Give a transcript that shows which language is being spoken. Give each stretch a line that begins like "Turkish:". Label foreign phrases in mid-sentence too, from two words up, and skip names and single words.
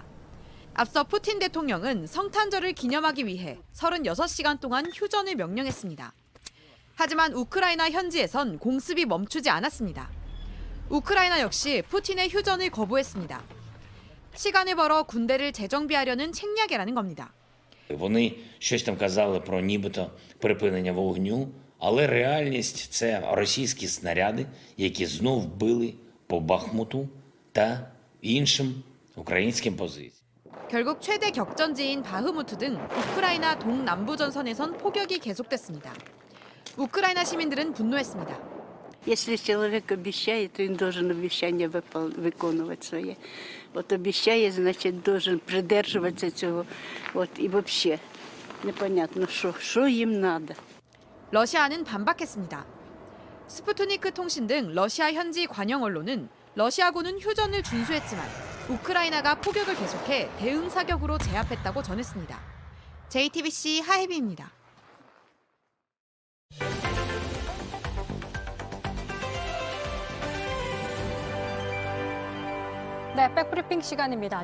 Korean: 앞서 푸틴 대통령은 성탄절을 기념하기 위해 36시간 동안 휴전을 명령했습니다. 하지만 우크라이나 현지에선 공습이 멈추지 않았습니다. 우크라이나 역시 푸틴의 휴전을 거부했습니다. 시간을 벌어 군대를 재정비하려는 책략이라는 겁니다.
Ukrainian: Вони щось там казали про нібито припинення вогню, але реальність – це російські снаряди, які знов били по Бахмуту та іншим українським позиціям. 결국 최대 격전지인 바흐무트 등 우크라이나 동남부 전선에선 폭격이 계속됐습니다. 우크라이나 시민들은 분노했습니다.
Russian: Если человек обещает, то он должен обещание
Ukrainian: виконувати своє. От обіцяє, значить, должен придержуватися цього. От і
Russian: вообще непонятно,
Ukrainian: що їм надо.
Korean: 러시아는 반박했습니다. 스푸트니크 통신 등 러시아 현지 관영 언론은 러시아군은 휴전을 준수했지만 우크라이나가 포격을 계속해 대응 사격으로 제압했다고 전했습니다. JTBC 하혜비입니다. 네, 백브리핑 시간입니다.